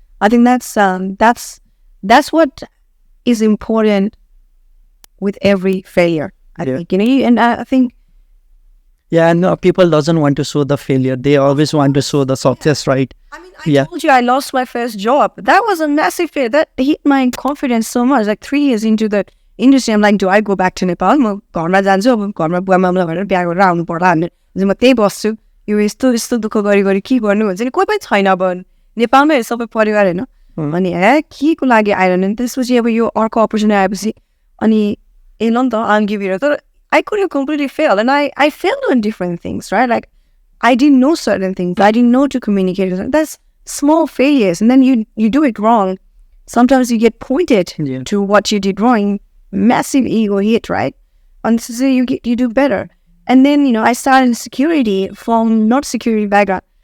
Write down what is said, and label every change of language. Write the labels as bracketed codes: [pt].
[en] I think that's what is important with every failure. I think, and I think. Yeah, and people doesn't want to show the failure. They always want to show the success, right? I mean, I told you I lost my first job. That was a massive failure. That hit my confidence so much. Like 3 years into the industry, I'm like, do I go back to Nepal? [ne] म घरमा जान्छु अब घरमा बुवा मामला भनेर बिहा गरेर आउनु पर्ला भने म त्यही बस्छु यो यस्तो दुःख गरी के गर्नु भन्छ नि कोही पनि छैन अब नेपालमै सबै परिवार हैन अनि के को लागि आइरहनु त्यसपछि अब यो अर्को अपर्च्युनिटी आएपछि अनि ए ल नि त [en] I'll give you [ne] तर [en] I could have completely failed and I failed on different things, right? Like I didn't know certain things. I didn't know to communicate. That's small failures. And then you do it wrong. Sometimes you get pointed to what you did wrong. Massive ego hit, right? And so you do better. And then, I started in security from not security background.